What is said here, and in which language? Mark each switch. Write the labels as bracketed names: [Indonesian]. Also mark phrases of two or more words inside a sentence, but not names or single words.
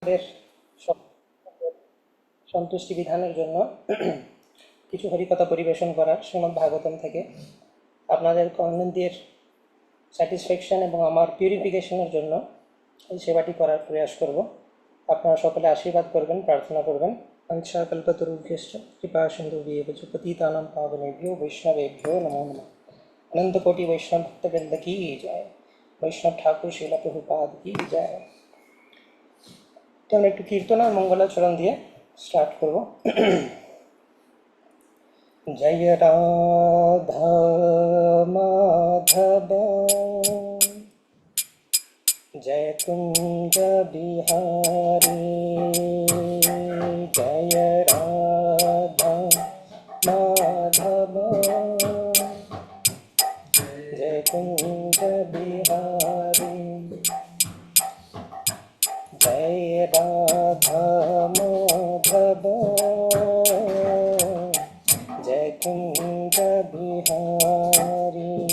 [Bangla] সন্তুষ্টি বিধানের জন্য কিছু হরিকথা পরিবেশন করার শ্রীমদ্ ভাগবতম থেকে আপনাদের কর্ণেন্দ্রিয়ের স্যাটিসফ্যাকশন এবং আমার পিউরিফিকেশনের জন্য এই সেবাটি করার প্রয়াস করব। আপনারা সকলে আশীর্বাদ করবেন, প্রার্থনা করবেন। [Sanskrit] পঞ্চাকল্পতরুভ্যশ্চ কৃপা সিন্ধুভ্যেব চ পতিতানাং পাবনেভ্যো বৈষ্ণবেভ্যো নমো নমঃ। [Hindi] अनंत कोटि वैष्णव भक्तवृंद की जय। वैष्णव ठाकुर श्रीला प्रभुपाद की जय। [Bangla] तो আমরা একটু কীর্তন আর মঙ্গলাচরণ দিয়ে স্টার্ট করব। জয় রাধা মাধব জয় কুঞ্জ বিহারী জয় রাধা মাধব जय कुंज बिहारी जय राधा माधव जय कुंज बिहारी